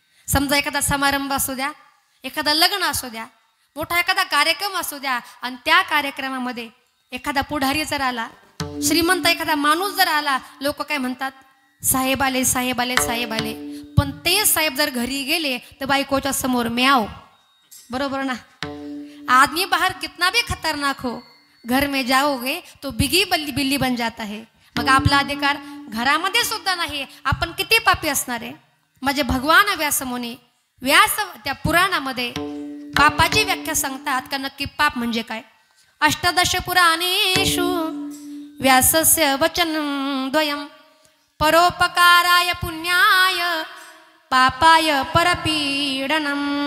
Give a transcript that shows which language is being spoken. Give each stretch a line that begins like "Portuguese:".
Marathi: समजा एखादा समारंभ असू द्या, एखादा लग्न असू द्या, मोठा एखादा कार्यक्रम असू द्या आणि त्या कार्यक्रमामध्ये एखादा पुढारी जर आला, श्रीमंत एखादा माणूस जर आला, लोक काय म्हणतात? साहेब आले, साहेब आले, साहेब आले. पण ते साहेब जर घरी गेले तर बायकोच्या समोर म्याव. बरोबर ना?
Hindi: आदमी बाहर कितना भी खतरनाक हो, घर में जाओगे तो बिगी बल्ली बिल्ली बन जाता है.
Marathi: मग आपला अधिकार घरामध्ये सुद्धा नाही. आपण किती पापी असणार आहे? म्हणजे भगवान व्यासमुनी व्यास त्या पुराणामध्ये पापाची व्याख्या सांगतात का नक्की पाप म्हणजे काय.
Sanskrit: अष्टादश पुराणेषु व्यासस्य वचनं द्वयं परोपकाराय पुण्याय पापाय परपीडनम.